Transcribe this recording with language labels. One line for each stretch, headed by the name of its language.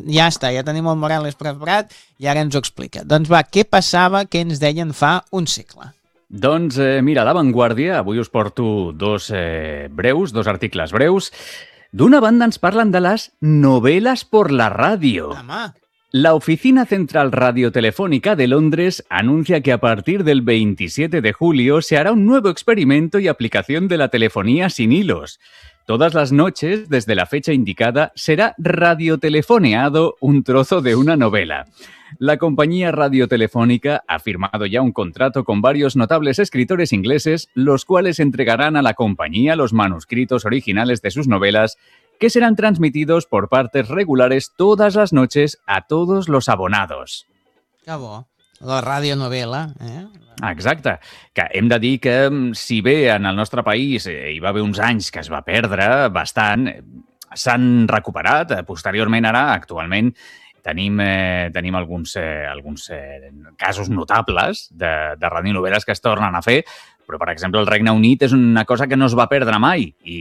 Catalan: Ja està, ja tenim el Morales preparat i ara ens ho explica. Doncs va, què passava, què ens deien fa un segle? Doncs mira, La Vanguardia, avui us porto dos articles breus. D'una banda ens parlen de les novel·les per la ràdio.
Spanish: La Oficina Central Radiotelefónica de Londres anuncia que a partir del 27 de julio se hará un nuevo experimento y aplicación de la telefonía sin hilos. Todas las noches, desde la fecha indicada, será radiotelefoneado un trozo de una novela. La compañía radiotelefónica ha firmado ya un contrato con varios notables escritores ingleses, los cuales entregarán a la compañía los manuscritos originales de sus novelas, que serán transmitidos por partes regulares todas las noches a todos los abonados.
Catalan: Cabo. La radionovela, eh? Exacte, que hem de dir que si bé en el nostre país hi va haver uns anys que es va perdre bastant, s'han recuperat, posteriorment ara, actualment, tenim alguns casos notables de radionovel·les que es tornen a fer, però, per exemple, el Regne Unit és una cosa que no es va perdre mai